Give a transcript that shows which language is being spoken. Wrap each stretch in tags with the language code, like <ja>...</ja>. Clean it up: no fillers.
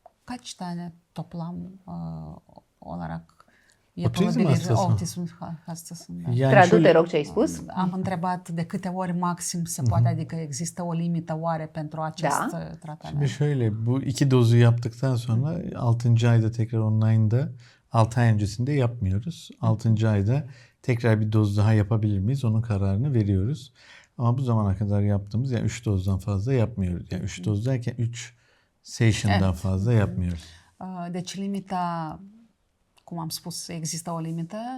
<tr>Kaç tane toplam olarak yapılabilir autism hastasında?</tr> <ro>Traduce, rog, ce ai spus. Am întrebat de câte ori maxim se poate, adică există o limită oare pentru acest tratament?</ro> <tr>Şimdi şöyle, bu 2 dozu yaptıktan sonra 6. ayda tekrar online'da 6 ay öncesinde yapmıyoruz. 6. ayda tekrar bir doz daha yapabilir miyiz? Onun kararını veriyoruz. Ama bu zamana kadar yaptığımız, yani 3 dozdan fazla yapmıyoruz. Yani 3 doz derken 3 session'dan fazla yapmıyoruz.</tr> <ro>Deci limita, cum am spus, există o limită.</ro>